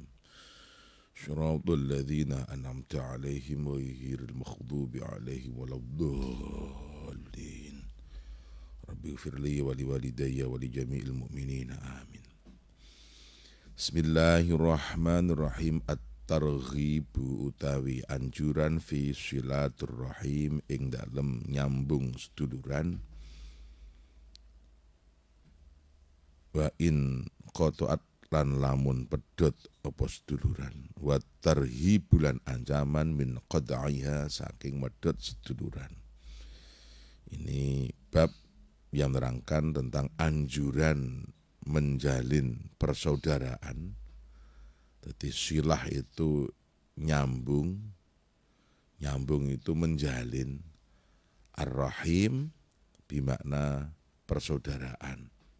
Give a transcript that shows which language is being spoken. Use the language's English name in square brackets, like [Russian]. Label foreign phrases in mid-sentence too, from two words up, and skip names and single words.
[Arabic] صراط الذين أنعمت عليهم غير المغضوب عليهم ولا الضالين. رب اغفر لي ولوالدي ولجميع المؤمنين. Amin. بسم الله الرحمن الرحيم. [Javanese] At-targhibu utawi anjuran [Arabic] في صلة الرحم [Javanese] ing dalem nyambung seduluran. [Arabic] وإن قطعت [Javanese] lan lamun pedhot apa seduluran. [Arabic] والترهيب [Javanese] ancaman [Arabic] من قطعها [Javanese] saking medhot seduluran. [Indonesian] Ini bab yang menerangkan tentang anjuran menjalin persaudaraan. Jadi silah itu nyambung itu menjalin. Ar-Rahim bermakna persaudaraan.